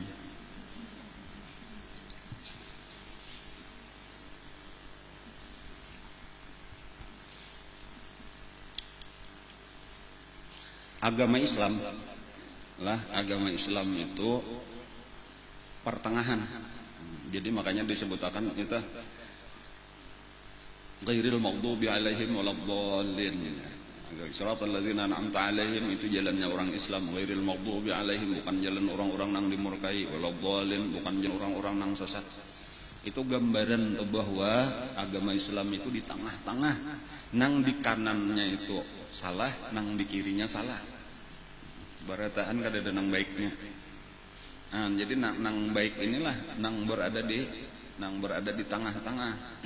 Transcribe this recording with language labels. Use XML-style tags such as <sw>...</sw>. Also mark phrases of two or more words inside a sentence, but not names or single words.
<bjn>Agama Islam itu pertengahan. Jadi makanya disebutkan kita</bjn> <ar>غير المغضوب عليهم ولا الضالين. صراط الذين أنعمت عليهم</ar> <bjn>itu jalannya orang Islam.</bjn> <ar>غير المغضوب عليهم</ar> <bjn>bukan jalan orang-orang nang dimurkai, waladdallin bukan jalan orang-orang nang sesat. Itu gambaran bahwa agama Islam itu di tengah-tengah. Nang di kanannya itu salah, nang di kirinya salah. Barataan kada ada nang baiknya. Jadi nang baik inilah nang berada di tengah-tengah.</bjn>